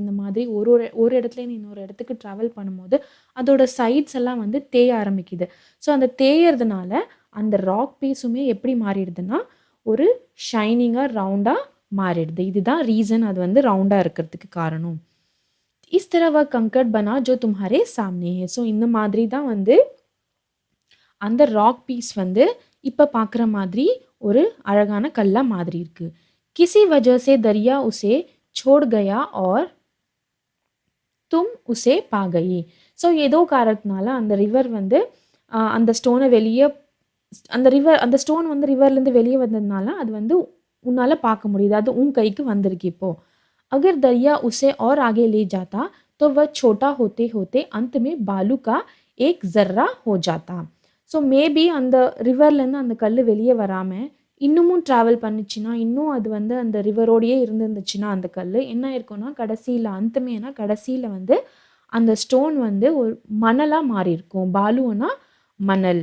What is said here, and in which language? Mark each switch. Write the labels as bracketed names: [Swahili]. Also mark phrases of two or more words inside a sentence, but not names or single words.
[Tamil] இந்த மாதிரி ஒரு ஒரு ஒரு இடத்துலேருந்து இன்னொரு இடத்துக்கு ட்ராவல் பண்ணும்போது அதோட சைட்ஸ் எல்லாம் வந்து தேய ஆரம்பிக்குது. ஸோ அந்த தேயறதுனால அந்த [English] rock pieces [Tamil] எப்படி மாறிடுதுன்னா ஒரு ஷைனிங்காக ரவுண்டாக மாறிடுது. இதுதான் ரீசன் அது வந்து ரவுண்டாக இருக்கிறதுக்கு காரணம். [Hindi] இஸ் तरह वह कंकड़ बना जो तुम्हारे सामने है. [Tamil] ஸோ இந்த மாதிரி தான் வந்து அந்த [English] rock piece [Tamil] வந்து இப்போ பார்க்குற மாதிரி ஒரு அழகான கல்லா மாதிரி இருக்குது. [Hindi] किसी वजह से दरिया उसे छोड़ गया और तुम उसे पा गई. [Tamil] ஸோ ஏதோ காரணத்தினால அந்த ரிவர் வந்து அந்த ஸ்டோனை வெளியே அந்த ஸ்டோன் வந்து ரிவர்லேருந்து வெளியே வந்ததுனால அது வந்து உன்னால் பார்க்க முடியுது. அது உன் கைக்கு வந்திருக்கு இப்போ. [Hindi] अगर दरिया उसे और आगे ले जाता तो वह छोटा होते होते अंत में बालू का एक जर्रा हो जाता. [English] so maybe [Tamil] அந்த ரிவர்லேருந்து அந்த கல் வெளியே வராமல் இன்னமும் ட்ராவல் பண்ணிச்சுன்னா, இன்னும் அது வந்து அந்த ரிவரோடையே இருந்துச்சுன்னா அந்த கல் என்ன இருக்கும்னா கடைசியில் வந்து அந்த ஸ்டோன் வந்து ஒரு மணலாக மாறி இருக்கும். பாலுன்னா மணல்.